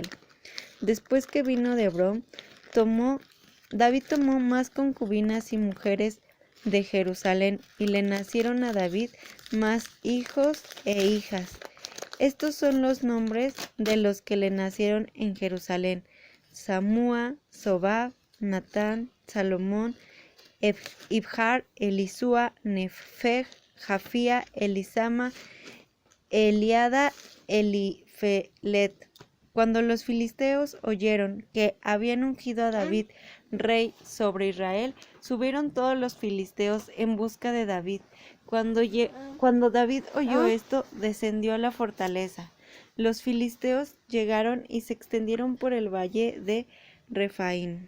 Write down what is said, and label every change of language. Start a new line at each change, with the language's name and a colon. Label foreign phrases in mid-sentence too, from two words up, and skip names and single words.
Spanish: Después que vino de Hebrón, David tomó más concubinas y mujeres de Jerusalén, y le nacieron a David más hijos e hijas. Estos son los nombres de los que le nacieron en Jerusalén: Samúa, Sobab, Natán, Salomón, Ibjar, Elisúa, Nefeg, Jafía, Elisama, Eliada, Elifelet. Cuando los filisteos oyeron que habían ungido a David rey sobre Israel, subieron todos los filisteos en busca de David. Cuando David oyó esto, descendió a la fortaleza. Los filisteos llegaron y se extendieron por el valle de Refaim.